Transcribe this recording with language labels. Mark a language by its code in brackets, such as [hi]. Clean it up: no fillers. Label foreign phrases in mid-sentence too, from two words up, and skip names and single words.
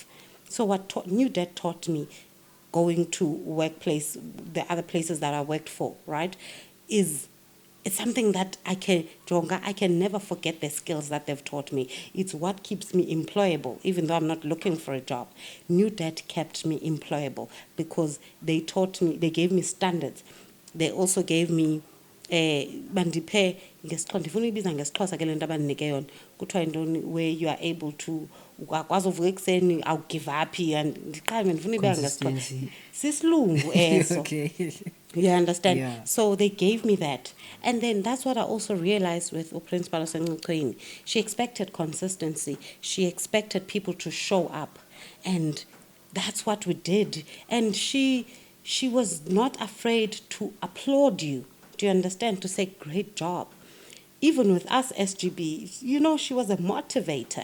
[en] So what New Debt taught me, going to workplace, the other places that I worked for, right, it's something that I can never forget the skills that they've taught me. It's what keeps me employable, even though I'm not looking for a job. New Debt kept me employable because they gave me standards. They also gave me [xh] bandiphe ngesiXhosa, ndifuna uyibiza ngesiXhosa ke le nto abandinike yona, kuthiwa yintoni, [en] where you are able to [xh] ukwazi uvuka ekuseni awugive up and ndiqale ndifuna uyibeka ngesiXhosa, sisilungu eso. [en] Okay. You understand? Yeah. So they gave me that. And then that's what I also realized with uPrincipal wasengcukhweni. She expected consistency. She expected people to show up. And that's what we did. And she was not afraid to applaud you. Do you understand? To say, great job. Even with us SGB, she was a motivator.